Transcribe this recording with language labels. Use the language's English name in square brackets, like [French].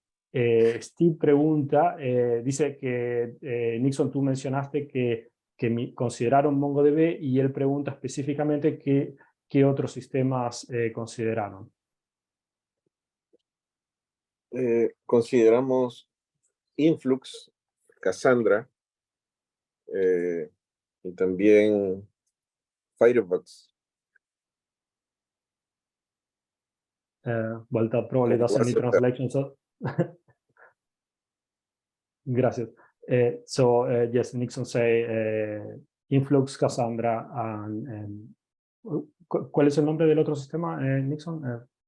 [Spanish] Steve pregunta, dice que Nixon, tú mencionaste que consideraron MongoDB, y él pregunta específicamente qué otros sistemas consideraron. Consideramos Influx, Cassandra, y también Firefox. [English] Well, that probably doesn't need translation, so gracias. So yes, Nixon say Influx, Cassandra, and [Spanish] ¿cuál es el nombre del otro sistema, Nixon?